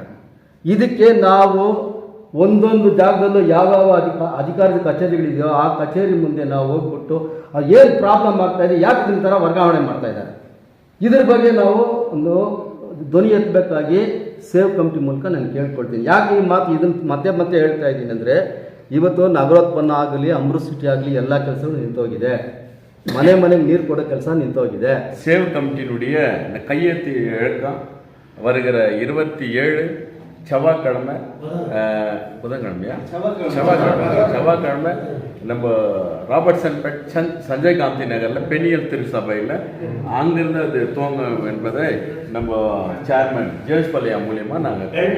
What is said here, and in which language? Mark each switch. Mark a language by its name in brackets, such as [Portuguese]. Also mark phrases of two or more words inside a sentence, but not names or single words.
[Kannada] ಇದಕ್ಕೆ ನಾವು ಒಂದೊಂದು ಜಾಗದಲ್ಲೂ ಯಾವ್ಯಾವ ಅಧಿಕಾರದ ಕಚೇರಿಗಳಿದೆಯೋ ಆ ಕಚೇರಿ ಮುಂದೆ ನಾವು ಹೋಗ್ಬಿಟ್ಟು ಏನು ಪ್ರಾಬ್ಲಮ್ ಆಗ್ತಾಯಿದೆ, ಯಾಕೆ ಈ ಥರ ವರ್ಗಾವಣೆ ಮಾಡ್ತಾಯಿದ್ದಾರೆ, ಇದ್ರ ಬಗ್ಗೆ ನಾವು ಒಂದು ಧ್ವನಿ ಎತ್ತಬೇಕಾಗಿ ಸೇವ್ ಕಮಿಟಿ ಮೂಲಕ ನಾನು ಕೇಳ್ಕೊಳ್ತೀನಿ. ಯಾಕೆ ಈ ಮಾತು ಇದನ್ನು ಮತ್ತೆ ಹೇಳ್ತಾ ಇದ್ದೀನಿ ಅಂದರೆ ಇವತ್ತು ನಗರೋತ್ಪನ್ನ ಆಗಲಿ, ಅಮೃತ್ ಸಿಟಿ ಆಗಲಿ ಎಲ್ಲ ಕೆಲಸಗಳು ನಿಂತೋಗಿದೆ. ಮನೆಗೆ ನೀರು ಕೊಡೋ ಕೆಲಸ நின்றுவிட்டது. [Tamil] சேவ் கமிட்டியினுடைய இந்த கையெழுத்து இழக்கம் வருகிற 27 செவ்வாய்க்கிழமை புதன்கிழமையா செவ்வாய்க்கிழமை நம்ம ராபர்ட்சன் பெட் சஞ்சய் காந்தி நகரில் பெண்ணியல் திருச்சபையில் அங்கிருந்து அது துவங்கும் என்பதை நம்ம சேர்மன் ஜேம்ஸ் பல்லியா மூலியமாக நாங்கள்